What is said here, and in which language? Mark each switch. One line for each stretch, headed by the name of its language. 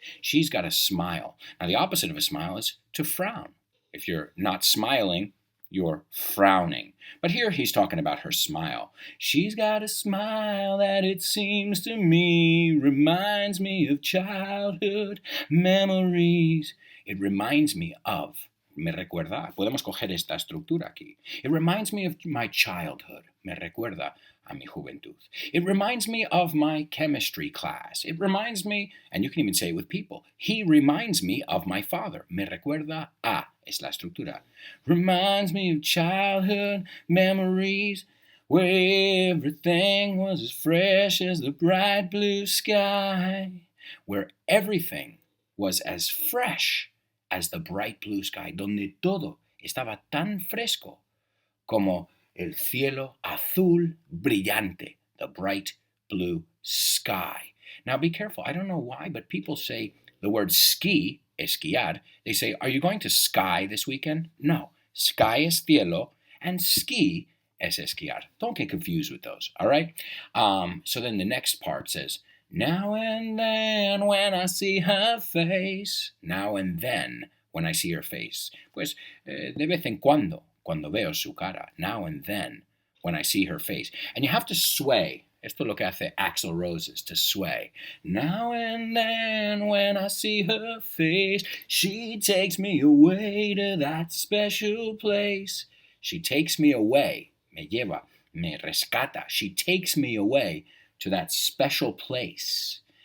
English: She's got a smile. Now, the opposite of a smile is to frown. If you're not smiling, you're frowning. But here he's talking about her smile. She's got a smile that it seems to me reminds me of childhood memories. It reminds me of,
Spanish: me recuerda, podemos coger esta estructura aquí.
English: It reminds me of my childhood.
Spanish: Me recuerda a mi juventud.
English: It reminds me of my chemistry class. It reminds me, and you can even say it with people, he reminds me of my father.
Spanish: Me recuerda a, es la estructura.
English: Reminds me of childhood memories where everything was as fresh as the bright blue sky. Where everything was as fresh as the bright blue sky.
Spanish: Donde todo estaba tan fresco como el cielo azul brillante,
English: the bright blue sky. Now be careful. I don't know why, but people say the word ski, esquiar. They say, are you going to sky this weekend? No. Sky
Spanish: es cielo,
English: and ski
Spanish: es esquiar.
English: Don't get confused with those, all right? So then the next part says, now and then when I see her face. Now and then when I see her face.
Spanish: Pues de vez en cuando veo su cara,
English: now and then, when I see her face. And you have to sway.
Spanish: Esto es lo que hace Axl Rose,
English: to sway. Now and then, when I see her face, she takes me away to that special place. She takes me away,
Spanish: me lleva me rescata.
English: She takes me away to that special place.